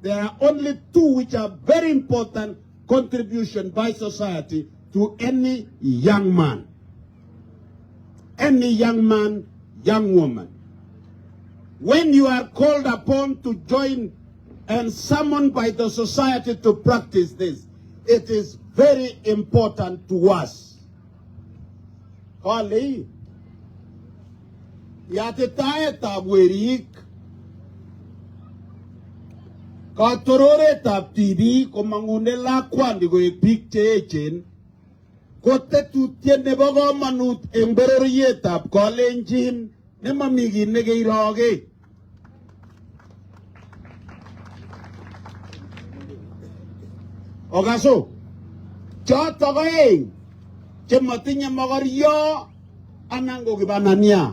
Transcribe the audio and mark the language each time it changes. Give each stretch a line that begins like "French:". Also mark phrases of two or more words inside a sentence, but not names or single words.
English: There are only 2 which are very important contribution by society to any young man. Any young man, young woman. When you are called upon to join and summoned by the society to practice this, it is very important to us.
Kalenjin: Kali, yatitae tabwerik, katorore tab TV, komangune lakwan di goe picture echen, kote tutien nebo gomanut emberoriet tab Kalenjin, ne mamigi nege iroge. Okaso, choto koeng, chematinye mokoryo anan ko kibanania.